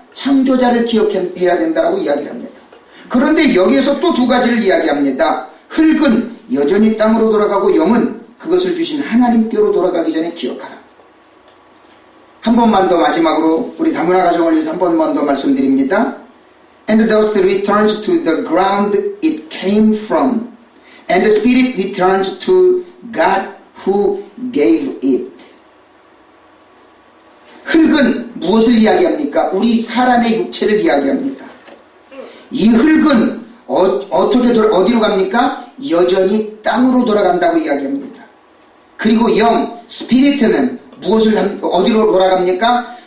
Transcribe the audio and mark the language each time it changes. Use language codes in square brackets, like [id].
[ko] 창조자를 기억해야 된다고 이야기를 합니다. 그런데 여기에서 또 두 가지를 이야기합니다. 흙은 여전히 땅으로 돌아가고 영은 그것을 주신 하나님께로 돌아가기 전에 기억하라. 한 번만 더 마지막으로 우리 다문화 가정을 위해서 한 번만 더 말씀드립니다. [en] And the dust returns to the ground it came from, and the spirit returns to God who gave it. [ko] 흙은 무엇을 이야기합니까? 우리 사람의 육체를 이야기합니다. 이 흙은 어디로 갑니까? 여전히 땅으로 돌아간다고 이야기합니다. 그리고 영, 스피리트는 어디로 돌아갑니까?